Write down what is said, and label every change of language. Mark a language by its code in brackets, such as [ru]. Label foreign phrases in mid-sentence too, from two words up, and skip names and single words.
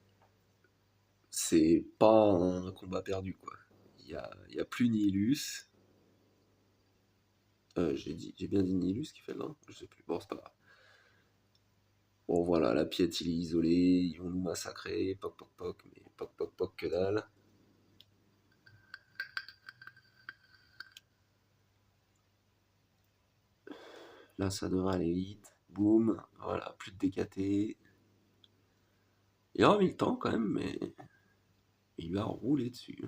[fr] C'est pas un combat perdu, quoi. Il y a plus Nihilus. J'ai bien dit Nihilus qui fait le 1. Je sais plus. Bon, c'est pas grave. Bon, voilà, la pièce, il est isolé. Ils vont nous massacrer. Poc, poc, poc. Mais poc, poc, poc, que dalle. Là, ça devrait aller vite. Boum. Voilà, plus de DKT. Il aura mis le temps quand même, mais il va rouler dessus.